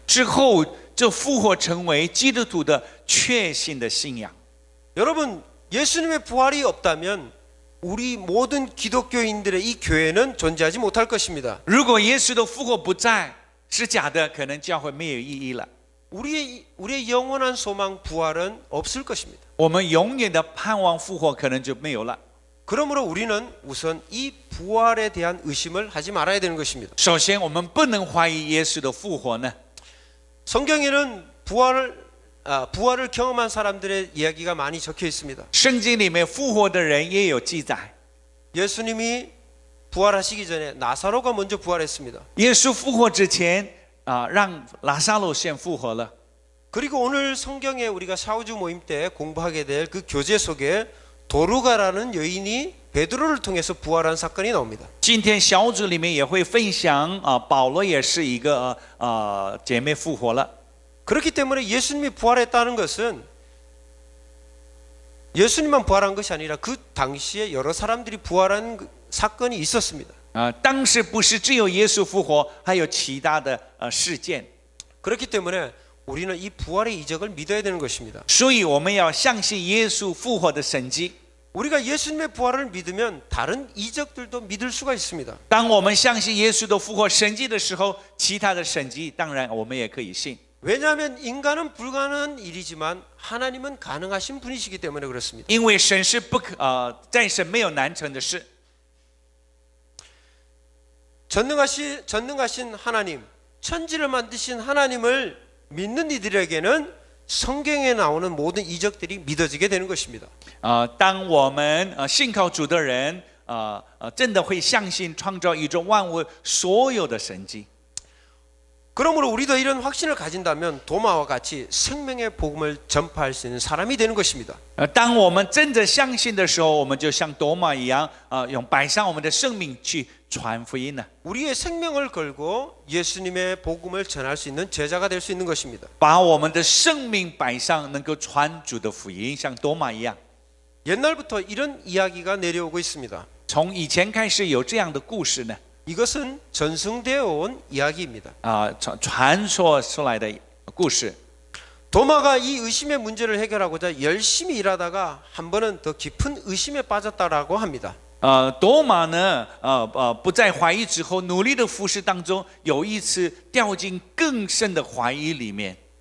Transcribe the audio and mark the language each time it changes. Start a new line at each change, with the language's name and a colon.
Chinese: 之后，这复活成为基督徒的确信的信仰。
Korean: 여러분, 예수님의 부활이 없다면 우리 모든 기독교인들의 이 교회는 존재하지 못할 것입니다.
Chinese: 如果耶稣的复活不在，是假的，可能教会没有意义了。
Korean: 우리의 영원한 소망 부활은 없을 것입니다.
Chinese: 我们永远的盼望复活，可能就没有了。
Korean: 그러므로 우리는 우선 이 부활에 대한 의심을 하지 말아야 되는 것입니다.
Chinese: 首先，我们不能怀疑耶稣的复活呢。
Korean: 성경에는 부활을 경험한 사람들의 이야기가 많이 적혀 있습니다.
Chinese: 圣经里面复活的人也有记载。
Korean: 예수님이 부활하시기 전에 나사로가 먼저 부활했습니다.
Chinese: 耶稣复活之前，让拉撒路先复活了。
Korean: 그리고 오늘 성경에 우리가 사우주 모임 때 공부하게 될 그 교재 속에 도르가라는 여인이 베드로를 통해서 부활한 사건이 나옵니다.
Chinese: 今天小组里面也会分享保罗也是一个姐妹复活了。
Korean: 그렇기 때문에 예수님이 부활했다는 것은 예수님만 부활한 것이 아니라 그 당시에 여러 사람들이 부활한 사건이 있었습니다.
Chinese: 当时不是只有耶稣复活，还有其他的事件。
Korean: 그렇기 때문에 우리는 이 부활의 이적을 믿어야 되는 것입니다.
Chinese: 所以我们要相信耶稣复活的神迹。
Korean: 우리가 예수님의 부활을 믿으면 다른 이적들도 믿을 수가 있습니다.
Chinese: 当我们相信耶稣的复活神迹的时候，其他的神迹当然我们也可以信。
Korean: 왜냐하면 인간은 불가능한 일이지만 하나님은 가능하신 분이시기 때문에 그렇습니다.
Chinese: 因为神是在神没有难成的事。
Korean: 전능하신 하나님, 천지를 만드신 하나님을 믿는 이들에게는 성경에 나오는 모든 이적들이 믿어지게 되는 것입니다.
Chinese: 当我们信靠主的人，真的会相信创造宇宙万物所有的神迹。
Korean: 그러므로 우리도 이런 확신을 가진다면 도마와 같이 생명의 복음을 전파할 수 있는 사람이 되는 것입니다.
Chinese: 当我们真的相信的时候，我们就像多马一样，用摆上我们的生命去传福音呢。
Korean: 우리의 생명을 걸고 예수님의 복음을 전할 수 있는 제자가 될 수 있는 것입니다.
Chinese: 把我们的生命摆上，能够传主的福音，像多马一样。
Korean: 옛날부터 이런 이야기가 내려오고 있습니다.
Chinese: 从以前开始有这样的故事呢，
Korean: 이것은 전승되어 온 이야기입니다.
Chinese: 传说出来的故事。
Korean: 도마가 이 의심의 문제를 해결하고자 열심히 일하다가 한 번은 더 깊은 의심에 빠졌다라고 합니다.
Chinese: 多马呢，不在怀疑之后，努力的服侍当中，有一次掉进更深的怀疑里面。